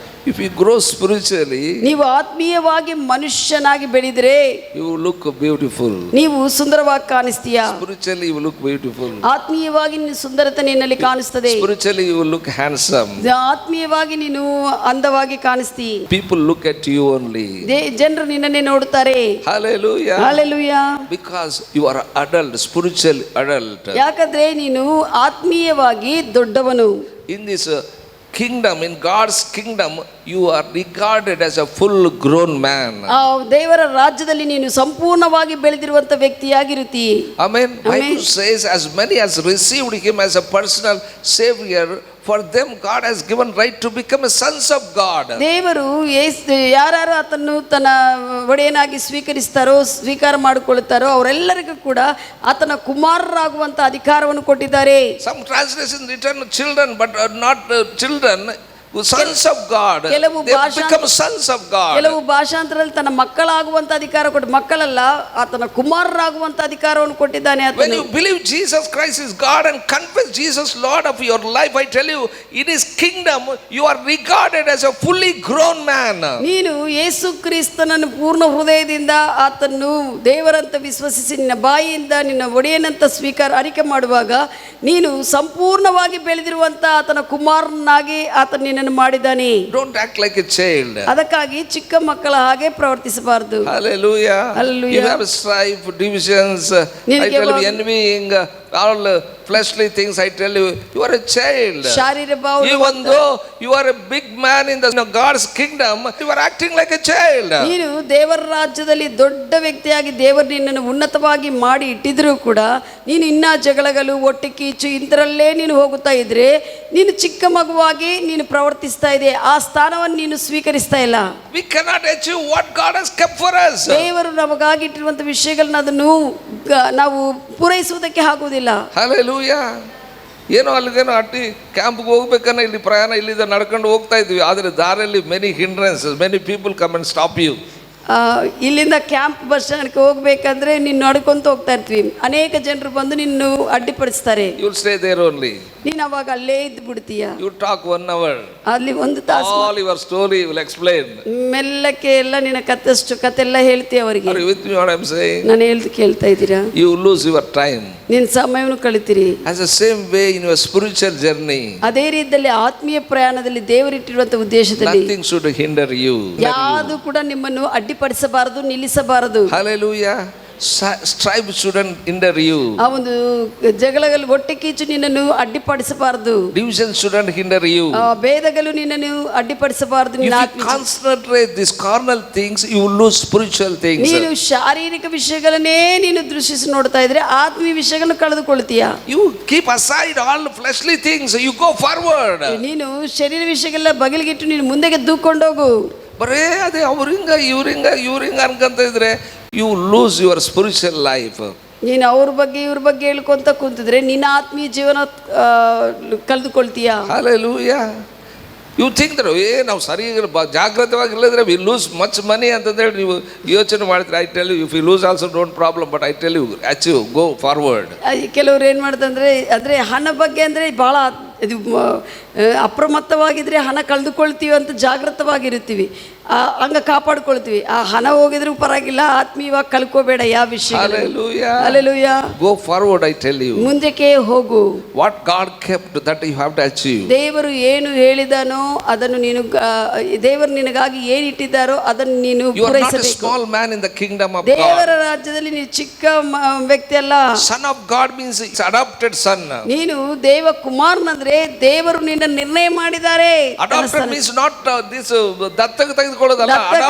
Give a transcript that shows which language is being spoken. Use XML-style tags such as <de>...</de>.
<en>If you grow spiritually,</en> <kn>ನೀವು ಆತ್ಮೀಯವಾಗಿ ಮನುಷ್ಯನಾಗಿ ಬೆಳೆದರೆ</kn> <en>you look beautiful.</en> <kn>ನೀವು ಸುಂದರವಾಗಿ ಕಾಣಿಸ್ತೀಯಾ?</kn> <en>Spiritually you look beautiful.</en> <kn>ಆತ್ಮೀಯವಾಗಿ ನಿನ್ನ ಸುಂದರತೆ ನಿನ್ನಲ್ಲಿ ಕಾಣಿಸ್ತದೆ.</kn> <en>Spiritually you look handsome.</en> <kn>ಆತ್ಮೀಯವಾಗಿ ನೀನು ಅಂದವಾಗಿ ಕಾಣಿಸ್ತೀ.</kn> <en>People look at you only.</en> <kn>ಜನರು ನಿನ್ನನ್ನೇ ನೋಡುತ್ತಾರೆ.</kn> <en>Hallelujah. Hallelujah. Because you are adult, spiritual adult.</en> <kn>ಯಾಕಂದ್ರೆ ನೀನು ಆತ್ಮೀಯವಾಗಿ ದೊಡ್ಡವನು.</kn> <en>In this kingdom, in God's kingdom, you are regarded as a full grown man.</en> <kn>ಆ ದೇವರ ರಾಜ್ಯದಲ್ಲಿ ನೀನು ಸಂಪೂರ್ಣವಾಗಿ ಬೆಳೆದಿರುವಂತ ವ್ಯಕ್ತಿಯಾಗಿರುತ್ತಿ.</kn> <en>Amen. Bible says, as many as received him as a personal savior, for them God has given right to become a sons of God.</en> <kn>ದೇವರು ಯಾರು ಆತನ್ನು ತನ್ನ ಒಡೆಯನಾಗಿ ಸ್ವೀಕಾರ ಮಾಡಿಕೊಳ್ಳುತ್ತಾರೋ ಅವರೆಲ್ಲರಿಗೂ ಕೂಡ ಆತನ ಕುಮಾರರಾಗುವಂತ ಅಧಿಕಾರವನ್ನು ಕೊಟ್ಟಿದ್ದಾರೆ.</kn> <en>Some translation written children, but not children, sons of God. They become sons of God.</en> <kn>ಕೆಲವು ಭಾಷಾಂತರದಲ್ಲಿ ತನ್ನ ಮಕ್ಕಳಾಗುವಂತ ಅಧಿಕಾರ ಕೊಟ್ಟು, ಮಕ್ಕಳಲ್ಲ ಆತನ ಕುಮಾರರಾಗುವಂತ ಅಧಿಕಾರವನ್ನು ಕೊಟ್ಟಿದ್ದಾನೆ.</kn> <en>When you believe Jesus Christ is God and confess Jesus Lord of your life, I tell you, in his kingdom you are regarded as a fully grown man.</en> <kn>ನೀನು ಯೇಸು ಕ್ರಿಸ್ತನನ್ನು ಪೂರ್ಣ ಹೃದಯದಿಂದ ಆತನ್ನು ದೇವರಂತ ವಿಶ್ವಸಿಸಿ ನಿನ್ನ ಬಾಯಿಯಿಂದ ನಿನ್ನ ಒಡೆಯನಂತ ಅರಿಕೆ ಮಾಡುವಾಗ ನೀನು ಸಂಪೂರ್ಣವಾಗಿ ಬೆಳೆದಿರುವಂತ ಆತನ ಕುಮಾರನಾಗಿ ಆತನ ನಿನ್ನನ್ನು ಮಾಡಿದ್ದಾನೆ.</kn> <en>Don't act like a child.</en> <kn>ಅದಕ್ಕಾಗಿ ಚಿಕ್ಕ ಮಕ್ಕಳ ಹಾಗೆ ಪ್ರವರ್ತಿಸಬಾರದು.</kn> <en>Hallelujah. Hallelujah. You have strife, divisions, I tell you, envying, all fleshly things, I tell you, you are a child.</en> <kn>ಶಾರೀರ ಭಾವ</kn> <en>Even though you are a big man in the God's kingdom, you are acting like a child.</en> <kn>ನೀನು ದೇವರ ರಾಜ್ಯದಲ್ಲಿ ದೊಡ್ಡ ವ್ಯಕ್ತಿಯಾಗಿ ದೇವರು ನಿನ್ನನ್ನು ಉನ್ನತವಾಗಿ ಮಾಡಿ ಇಟ್ಟಿದ್ರು ಕೂಡ ನೀನು ಇನ್ನ ಜಗಳಗಳು ಒಟ್ಟು ಕೀಚು ಇಂಥರಲ್ಲೇ ನೀನು ಹೋಗುತ್ತಾ ಇದ್ರೆ ನೀನು ಚಿಕ್ಕ ಮಗುವಾಗಿ ನೀನು ಪ್ರವರ್ತಿಸ್ತಾ ಇದೆ. ಆ ಸ್ಥಾನವನ್ನು ನೀನು ಸ್ವೀಕರಿಸ್ತಾ ಇಲ್ಲ.</kn> <en>We cannot achieve what God has kept for us.</en> <kn>ದೇವರು ನಮಗಾಗಿ ಇಟ್ಟಿರುವಂತ ವಿಷಯಗಳನ್ನ ಅದನ್ನು ನಾವು ಪೂರೈಸುವುದಕ್ಕೆ ಆಗುವುದಿಲ್ಲ.</kn> <en>Hallelujah.</en> <kn>ಏನೋ ಅಲ್ಲಿಗೇನೋ ಅಟ್ಟಿ ಕ್ಯಾಂಪ್ಗೆ ಹೋಗ್ಬೇಕನ್ನ ಇಲ್ಲಿ ಪ್ರಯಾಣ ಇಲ್ಲಿಂದ ನಡ್ಕೊಂಡು ಹೋಗ್ತಾ ಇದ್ವಿ. ಆದರೆ ದಾರಿಯಲ್ಲಿ</kn> <en>Many hindrances, many people come and stop you.</en> <kn>ಇಲ್ಲಿಂದ ಕ್ಯಾಂಪ್ ಬಸ್ ಸ್ಟ್ಯಾಂಡ್ಗೆ ಹೋಗ್ಬೇಕಂದ್ರೆ ನೀನು ನಡ್ಕೊಂತ ಹೋಗ್ತಾ ಇರ್ತೀವಿ, ಅನೇಕ ಜನರು ಬಂದು ನಿನ್ನ ಅಡ್ಡಿಪಡಿಸ್ತಾರೆ.</kn> <en>You will stay there only.</en> <kn>ನೀನು ಅವಾಗ ಅಲ್ಲೇ ಇದ್ದು ಬಿಡ್ತೀಯ.</kn> <en>You talk 1 hour.</en> <kn>ಅಲ್ಲಿ 1 ತಾಸು</kn> <en>All your story will explain.</en> <kn>ಮೆಲ್ಲಕ್ಕೆ ಎಲ್ಲ ನಿನ್ನ ಕಥೆಲ್ಲ ಹೇಳ್ತೀಯ ಅವರಿಗೆ.</kn> <en>Are you with me what I am saying?</en> <kn>ನಾನು ಹೇಳ್ದು ಕೇಳ್ತಾ ಇದ್ದೀರಾ?</kn> <en>You lose your time.</en> <kn>ನಿನ್ನ ಸಮಯವನ್ನು ಕಳಿತೀರಿ.</kn> <en>As the same way in your spiritual journey.</en> <kn>ಅದೇ ರೀತಿಯಲ್ಲಿ ಆತ್ಮೀಯ ಪ್ರಯಾಣದಲ್ಲಿ ದೇವರಿಟ್ಟಿರುವಂತ ಉದ್ದೇಶದಲ್ಲಿ</kn> <en>nothing should hinder you.</en> <kn>ಯಾವುದು ಕೂಡ ನಿಮ್ಮನ್ನು ಅಡ್ಡಿಪಡಿಸಬಾರದು, ನಿಲ್ಲಿಸಬಾರದು.</kn> <en>Hallelujah. Strife shouldn't hinder you.</en> <kn>ಆ ಒಂದು ಜಗಳಗಳು ಒಟ್ಟೆ ಕೀಚು ನಿನ್ನನ್ನು ಅಡ್ಡಿಪಡಿಸಬಾರದು.</kn> <en>Division shouldn't hinder you.</en> <kn>ಭೇದಗಳು ನಿನ್ನನ್ನು ಅಡ್ಡಿಪಡಿಸಬಾರದು.</kn> <en>If you concentrate these carnal things, you will lose spiritual things.</en> <kn>ನೀನು ಶಾರೀರಿಕ ವಿಷಯಗಳನ್ನೇ ನೀನು ದೃಷ್ಟಿಸಿ ನೋಡ್ತಾ ಇದ್ರೆ ಆತ್ಮೀಯ ವಿಷಯಗಳನ್ನು ಕಳೆದುಕೊಳ್ತೀಯ.</kn> <en>You keep aside all fleshly things, you go forward.</en> <kn>ನೀನು ಶರೀರ ವಿಷಯಗಳ ಬಗಲಿಗಿಟ್ಟು ನೀನು ಮುಂದೆಗೆ ದೂಕೊಂಡೋಗು. ಬರೇ ಅದೇ ಅವ್ರಿಂಗ ಇವ್ರಿಂಗ ಅನ್ಕೊಂತ ಇದ್ರೆ</kn> <en>you lose your spiritual life.</en> <kn>ನೀನು ಅವ್ರ ಬಗ್ಗೆ ಇವ್ರ ಬಗ್ಗೆ ಹೇಳ್ಕೊಂತ ಕೂತಿದ್ರೆ ನಿನ್ನ ಆತ್ಮೀಯ ಜೀವನ ಕಳೆದುಕೊಳ್ತೀಯ.</kn> <en>Hallelujah. You think that</en> <kn>ನಾವು ಸರಿ ಜಾಗ್ರತವಾಗಿಲ್ಲದ್ರೆ</kn> <en>we lose much money</en> <kn>ಅಂತಂದೇಳಿ ನೀವು ಯೋಚನೆ ಮಾಡ್ತೀರಿ.</kn> <en>I tell you, if you lose also don't problem, but I tell you achieve, go forward.</en> <kn>ಕೆಲವ್ರು ಏನು ಮಾಡ್ತಂದ್ರೆ ಅಂದರೆ ಹಣ ಬಗ್ಗೆ ಅಂದರೆ ಭಾಳ ಇದು ಅಪ್ರಮತ್ತವಾಗಿದ್ರೆ ಹಣ ಕಳೆದುಕೊಳ್ತೀವಿ ಅಂತ ಜಾಗೃತವಾಗಿರ್ತೀವಿ, ಹಂಗೆ ಕಾಪಾಡ್ಕೊಳ್ತೀವಿ. ಆ ಹಣ ಹೋಗಿದ್ರೂ ಪರವಾಗಿಲ್ಲ, ಆತ್ಮೀಯವಾಗಿ ಕಳ್ಕೋಬೇಡ ಯಾವ ವಿಷಯ.</kn> <en>Hallelujah. Go forward, I tell you.</en> <kn>ಮುಂದಕ್ಕೆ ಹೋಗು.</kn> <en>What God kept, that you have to achieve.</en> <kn>ದೇವರು ಏನು ಹೇಳಿದಾನೋ ಅದನ್ನು ನೀನು, ದೇವರು ನಿನಗಾಗಿ ಏನು ಇಟ್ಟಿದ್ದಾರೋ ಅದನ್ನು ನೀನು ಪೂರೈಸಬೇಕು.</kn> <en>You are not a small man in the kingdom of God.</en> <kn>ದೇವರ ರಾಜ್ಯದಲ್ಲಿ ನೀನು ಚಿಕ್ಕ ವ್ಯಕ್ತಿ ಅಲ್ಲ.</kn> <en>Son of God means it's adopted son.</en> <kn>ನೀನು ದೇವ ಕುಮಾರನಂದ್ರೆ ದೇವರು ನಿನ್ನ ನಿರ್ಣಯ ಮಾಡಿದ್ದಾರೆ.</kn> <en>Adopted means not this</en> <kn>ದತ್ತಕ ತೆಗೆದುಕೊಳ್ಳೋದಲ್ಲ.</kn>